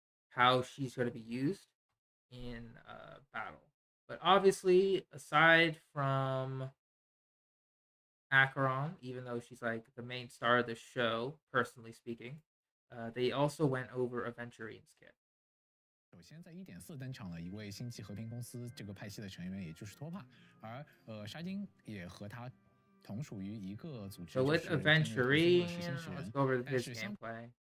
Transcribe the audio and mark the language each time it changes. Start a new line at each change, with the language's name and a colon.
English: how she's going to be used in battle. But obviously, aside from Acheron, even though she's like the main star of the show, personally speaking, they also went over Aventurine's kit.
Chinese: 首先，在1.4登场了一位星际和平公司这个派系的成员，也就是托帕，而沙金也和他同属于一个组织。
English: So with Aventurine, let's go over his gameplay.